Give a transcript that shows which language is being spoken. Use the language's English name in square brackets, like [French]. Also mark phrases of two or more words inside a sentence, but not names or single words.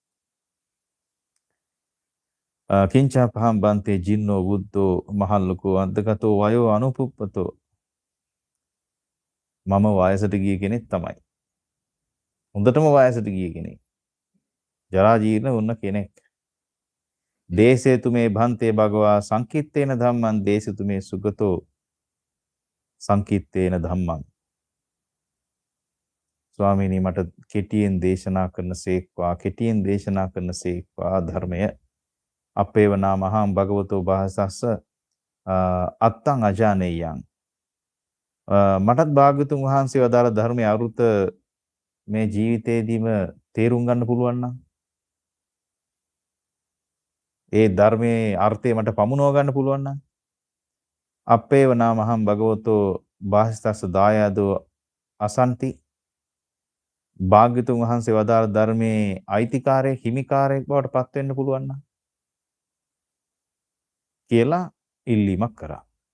[Pali] කිංචා පහම් බන්තේ ජින්නෝ බුද්ධෝ මහල්ලකෝ අද්දගතෝ වයෝ අනුපුප්පතෝ. [Sinhala] මම වයසට ගිය කෙනෙක් තමයි. හොඳටම වයසට ගිය කෙනෙක්. ජරා ජීර්ණ වුණ කෙනෙක්. [Pali] දේසේතු මේ භන්තේ භගවා සංකිට්තේන ධම්මං දේසේතු මේ සුගතෝ සංකිට්තේන ධම්මං. [Sinhala] ස්වාමීනි මට කෙටියෙන් දේශනා කරන සේක්වා ධර්මය. [Pali] අපේව නාම අහං භගවතෝ භාසස්ස අත්තං අජානේයං. [Sinhala] මටත් භාග්‍යතුන් වහන්සේ වදාළ ධර්මයේ අරුත මේ ජීවිතේදීම තේරුම් ගන්න පුළුවන් නම් ඒ ධර්මයේ අර්ථය මට පමුණව ගන්න පුළුවන් නම් [Pali] අපේව නාමහම් භගවතෝ බාහිස්තස්ස දායාදෝ අසන්ති [Sinhala] භාග්‍යතුන් වහන්සේ වදාළ ධර්මයේ අයිතිකාරයෙක් හිමිකාරයෙක් බවට පත් වෙන්න පුළුවන් නම් කියලා ඉල්ලීමක් කරා.